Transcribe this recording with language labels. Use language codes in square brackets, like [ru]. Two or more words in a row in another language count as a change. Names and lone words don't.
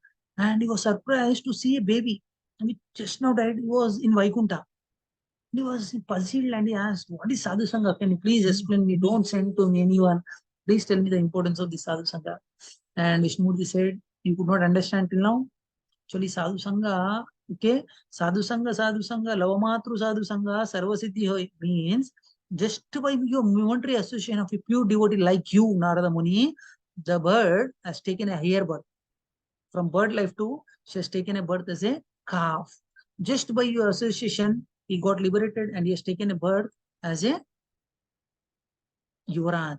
[en] And he was surprised to see a baby. I mean, just now died, he was in Vaikuntha. He was puzzled and he asked, what is Sadhu Sangha? Can you please explain me? Don't send to me anyone. Please tell me the importance of the Sadhu Sangha. And Vishnumurti said, you could not understand till now? Actually, [bn] সাধু সঙ্গ, [en] okay, [bn] সাধু সঙ্গ, লবমাত্র সাধু সঙ্গ, সর্বসিদ্ধি হয় [en] means just by your momentary association of a pure devotee like you, Narada Muni, the bird has taken a higher birth. From bird life to, she has taken a birth as a calf. Just by your association, he got liberated and he has taken a birth as a Yuvraj.